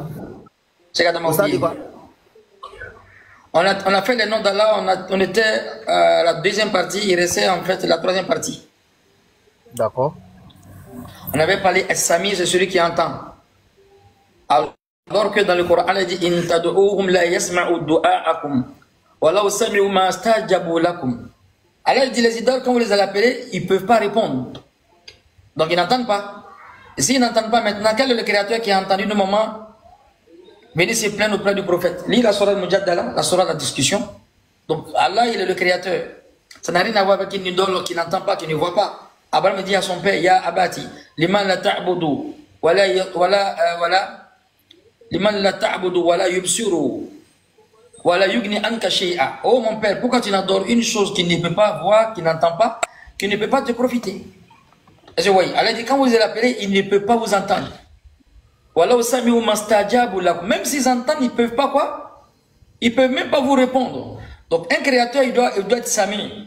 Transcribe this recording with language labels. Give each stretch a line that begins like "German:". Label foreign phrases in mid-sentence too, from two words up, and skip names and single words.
French: Cheikh Adam a oublié. On a fait les noms d'Allah, on était à la deuxième partie, il restait en fait la troisième partie. D'accord. On avait parlé As-Sami, c'est celui qui entend. Alors que dans le Coran, il dit
Arabic: إن تدعوهم لا يسمعوا دعاءكم ولو سمعوا ما استجابوا لكم.
French: Alors il dit les idoles, quand vous les allez appeler, ils ne peuvent pas répondre. Donc ils n'entendent pas. Et s'ils n'entendent pas maintenant, quel est le créateur qui a entendu le moment venir se plaindre auprès du prophète? Lis la surah al-Mujadala, la surah de la discussion. Donc Allah, il est le créateur. Ça n'a rien à voir avec une idole qui n'entend pas, qui ne voit pas. Abraham dit à son père,
Arabic: يا أبت لمن لا تعبد لمن لا تعبد ولا يبصر ولا يغني عنك شيئا.
French: Oh mon père, pourquoi tu n'adores une chose qui ne peut pas voir, qui n'entend pas, qui ne peut pas te profiter? Et je vois, Allah dit, quand vous allez l'appeler, il ne peut pas vous entendre. Même s'ils entendent, ils ne peuvent pas quoi? Ils ne peuvent même pas vous répondre. Donc un créateur, il doit être sami.